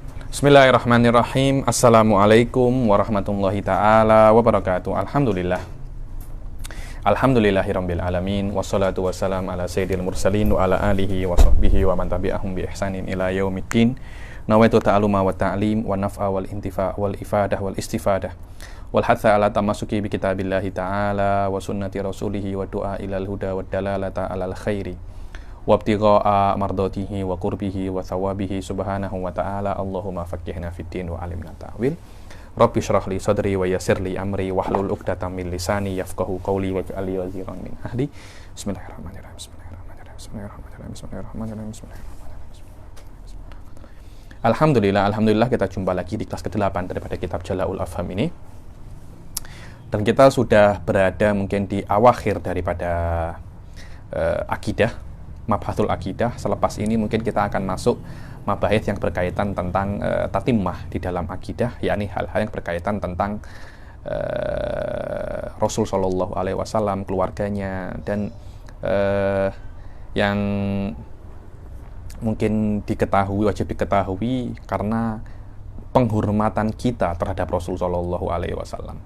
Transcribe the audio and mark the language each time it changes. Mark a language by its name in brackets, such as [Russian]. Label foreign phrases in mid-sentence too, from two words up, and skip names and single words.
[Arabic] Bismillahirrahmanirrahim. السلام عليكم ورحمة الله تعالى وبركاته. الحمد لله رب العالمين. والصلاة والسلام على سيد المرسلين وعلى آله وصحبه ومن تبعهم بإحسان إلى يوم الدين. نويت التعلم والتعليم والنفع والانتفاع والإفادة والاستفادة والحث على التمسك بكتاب الله تعالى وسنة رسوله والدعاء إلى الهدى والدلالة على الخير وابتغاء مرضاته وقربه وثوابه سبحانه وتعالى. اللهم فقهنا في الدين وعلمنا التأويل. رب اشرح لي صدري ويسر لي أمري واحلل عقدة من لساني يفقهوا قولي واجعل لي وزيرا من أهلي. Bismillahirrahmanirrahim. [Malay] Alhamdulillah kita jumpa lagi di kelas ke-8 daripada kitab Jala'ul Afham ini. Dan kita sudah berada mungkin di awakhir daripada akidah, [Arabic] مبحث العقيدة. [Malay] Selepas ini mungkin kita akan masuk mabahith yang berkaitan tentang tatimah di dalam akidah, yakni hal-hal yang berkaitan tentang Rasul [Arabic] صلى الله عليه وسلم, [Malay] keluarganya, dan yang mungkin wajib diketahui karena penghormatan kita terhadap Rasul [Arabic] صلى الله عليه وسلم.